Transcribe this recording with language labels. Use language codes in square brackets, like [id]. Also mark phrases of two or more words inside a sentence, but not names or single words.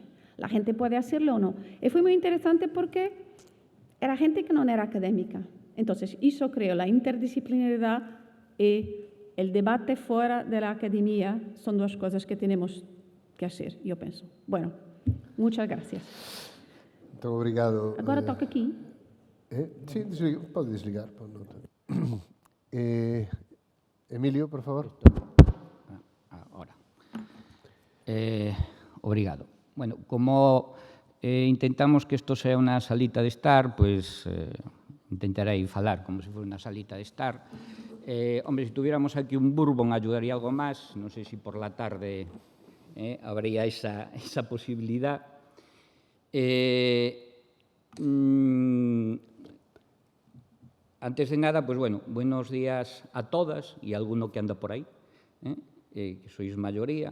[es] La gente puede hacerlo o no. Y fue muy interesante porque era gente que no era académica. Entonces, eso creo, la interdisciplinaridad y el debate fuera de la academia son 2 cosas que tenemos que hacer, yo pienso. Bueno, muchas gracias. [pt] Muito obrigado. [gl] Agora toca aquí. Sí, pode desligar. Emilio, por favor. [es] Ahora. Obrigado. [gl] Bueno, como intentamos que isto sea unha salita de estar, pois intentarei falar como se fora unha salita de estar. [es] Hombre, se tuviéramos aquí un bourbon ayudaría algo [gl] máis, non sei se [es] por la tarde habría esa posibilidad. Antes de nada, pues bueno, buenos días a todas y a alguno que anda por ahí, que sois mayoría.